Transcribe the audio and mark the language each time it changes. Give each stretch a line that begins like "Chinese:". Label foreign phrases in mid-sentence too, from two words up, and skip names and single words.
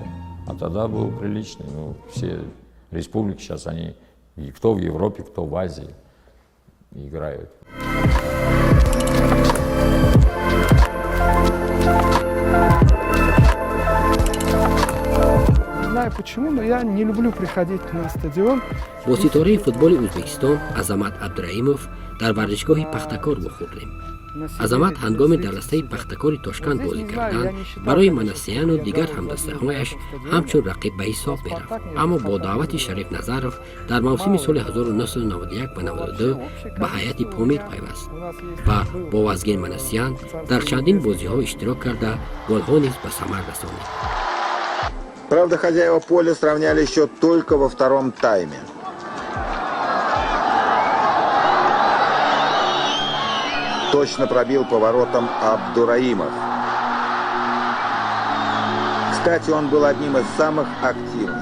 Russian: А тогда был приличный, ну, все республики сейчас они, и кто в Европе, кто в Азии играют. Не знаю почему, но я не люблю приходить на стадион.
Tajik: با ستاره فوتبال ازبکستان عظمت عبدالرحیموف در ورزشگاه پختکار بخوردیم. عظمت هنگام در رسته پختکار تاشکند بازی کردن برای منسیان و دیگر همدستهایش همچون رقیب به حساب میرفت، اما با دعوت شریف نظرов در موسم سال 1991 و 92 به هیئت پامیر پیوست و با وزگین منسیان در چندین بازی ها اشتراک کرده گل‌ها نیز به ثمر رسانید.
Russian: Правда, хозяева поля сравняли счет только во втором тайме. Точно пробил поворотом Абдураимов. Кстати, он был одним из самых активных.